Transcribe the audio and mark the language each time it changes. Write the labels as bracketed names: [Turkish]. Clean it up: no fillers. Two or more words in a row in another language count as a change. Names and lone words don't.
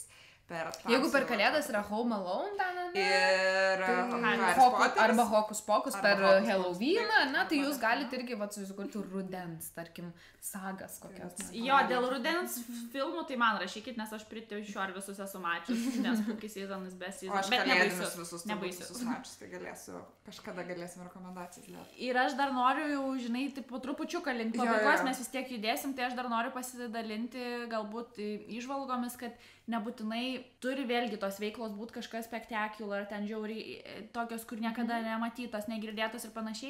[Lithuanian] Jeigu per Kalėdas yra Home Alone, ir arba Hokus Pokus per Halloweeną, tai jūs galite irgi susikurti rudens, tarkim, sagas kokios. Jo, dėl rudens filmų, tai man rašykit, nes aš pritėšiu ar visus esu mačius, nes [English] Spooky Season is best season. [Lithuanian] O aš Kalėdinius visus mačius, tai kažkada galėsim rekomendacijas dėti. Ir aš dar noriu jau, žinai, po trupučiuką link pabaigos, mes vis tiek judėsim, tai aš dar noriu pasidalinti galbūt įžvalgomis, kad nebūtinai turi vėlgi tos veiklos būti kažkas spectacular, ten žiauriai tokios, kur niekada nematytos, negirdėtos ir panašiai.